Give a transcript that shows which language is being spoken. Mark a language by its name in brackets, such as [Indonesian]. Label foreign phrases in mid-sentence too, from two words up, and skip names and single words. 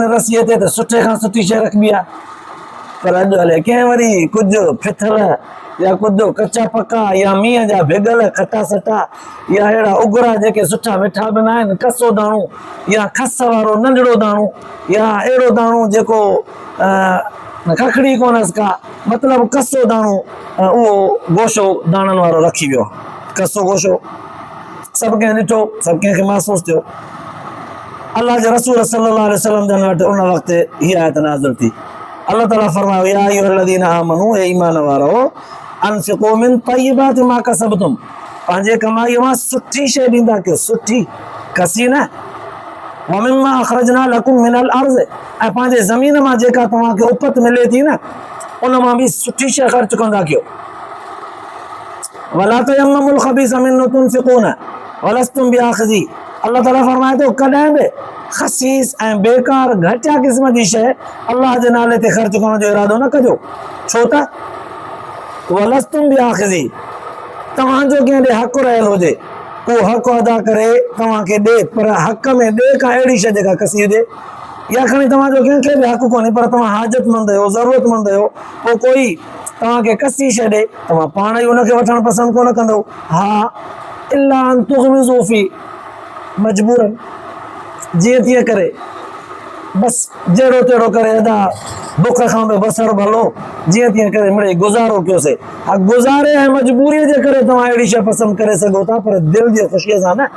[Sindhi] रसीअ ते त सुठे खां सुठी शइ रखबी आहे, पर अॼु हले कंहिं वरी कुझु फिथल या कुझु कचा पका या मींहं जा भिगल खटा सटा या अहिड़ा उघरा जेके सुठा मिठा बि न आहिनि, कसो दाणो या खस वारो नंढड़ो दाणो या अहिड़ो दाणो जेको खखड़ी कोन्हसि का, मतिलबु कसो दाणो उहो गोशो दाणनि वारो रखी वियो, कसो गोशो सभु कंहिं ॾिठो, सभु कंहिंखे महसूसु थियो। अल्लाह जे रसूल [Arabic] صلى الله عليه وسلم [Sindhi] जन वटि उन वक़्तु हीअ आयत नाज़िल थी। अल्लाह ताला फरमायो [Arabic] يا أيها الذين آمنوا, [Sindhi] ए ईमान वारो, [Arabic] أنفقوا من طيبات ما كسبتم, [Sindhi] पंहिंजे कमाईअ मां सुठी शइ ॾींदा कयो, सुठी कसी न, [Arabic] ومما أخرجنا لكم من الأرض, [Sindhi] ऐं पंहिंजे ज़मीन मां जेका तव्हांखे उपत मिले थी न उन मां बि सुठी शइ ख़र्च कंदा कयो। [Arabic] ولا تيمموا الخبيث منه تنفقون ولستم بآخذيه, [Sindhi] अल्लाह ताला फरमाए थो कॾहिं बि ख़सीस ऐं बेकार घटिया क़िस्म जी शइ अल्लाह जे नाले ते ख़र्च करण जो इरादो न कजो, छो त [Arabic] ولستم بآخذيه, [Sindhi] तव्हांजो कंहिं ॾे हक़ रहियल हुजे उहो हक़ अदा करे तव्हांखे ॾे, पर हक़ में ॾे का अहिड़ी शइ जेका कसी हुजे, या खणी तव्हांजो कंहिंखे बि हक़ कोन्हे पर तव्हां हाजतमंद आहियो ज़रूरतमंद आहियो, पोइ कोई तव्हांखे कसी शइ ॾे तव्हां पाण ई उनखे वठणु पसंदि कोन कंदो। [Arabic] हा إلا أن تغمضوا في, [Sindhi] मजबूरन जीअं तीअं करे बसि जहिड़ो तहिड़ो करे अदा बुख खां बि बसर भलो जीअं तीअं करे मिड़े गुज़ारो कयोसीं। हा गुज़ारे ऐं मजबूरीअ जे करे तव्हां अहिड़ी शइ पसंदि करे सघो था, पर दिलि जी ख़ुशीअ सां न।